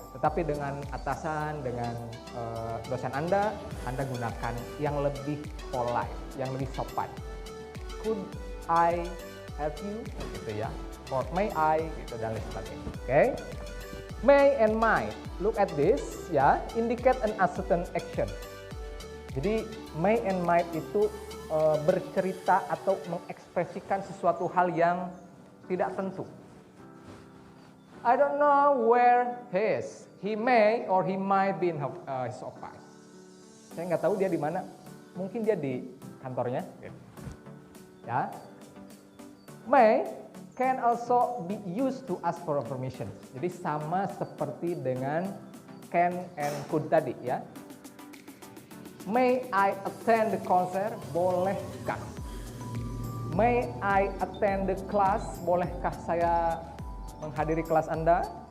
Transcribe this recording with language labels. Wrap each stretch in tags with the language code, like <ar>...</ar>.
<id>Tetapi dengan atasan, dengan dosen Anda gunakan yang lebih polite, yang lebih sopan.</id> <en>Could I help you?</en> <id>Gitu ya.</id> <en>Or may I?</en> <id>Gitu dan lain sebagainya. Oke.</id> <en>May and might, look at this, ya, indicate an uncertain action.</en> <id>Jadi may and might itu bercerita atau mengekspresikan sesuatu hal yang tidak tentu.</id> <en>I don't know where he is. He may or he might be in his office.</en> <id>Saya nggak tahu dia di mana. Mungkin dia di kantornya. Ya.</id> <en>May can also be used to ask for permission.</en> <id>Jadi sama seperti dengan can and could tadi, ya.</id> <en>May I attend the concert?</en> <id>Bolehkah?</id> <en>May I attend the class?</en> <id>Bolehkah saya menghadiri kelas Anda?</id>